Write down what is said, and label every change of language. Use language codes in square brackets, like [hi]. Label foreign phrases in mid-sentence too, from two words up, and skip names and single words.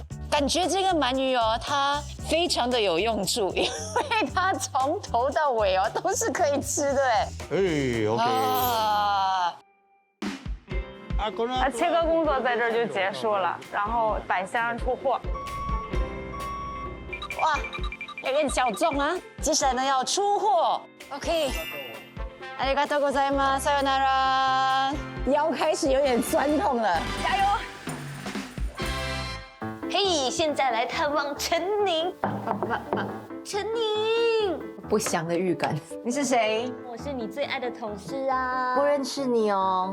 [zh] 感觉这个鳗鱼哦，它非常的有用处，因为它从头到尾哦都是可以吃的哎。 OK。那切割工作在这儿就结束了，然后摆箱上出货。哇，有点小众啊！接下来呢要出货 ，OK。 [ja] ありがとうございます。さよなら。 [zh] 腰开始有点酸痛了，加油！嘿，现在来探望陈宁。陈宁，不祥的预感。你是谁？我是你最爱的同事啊。不认识你哦。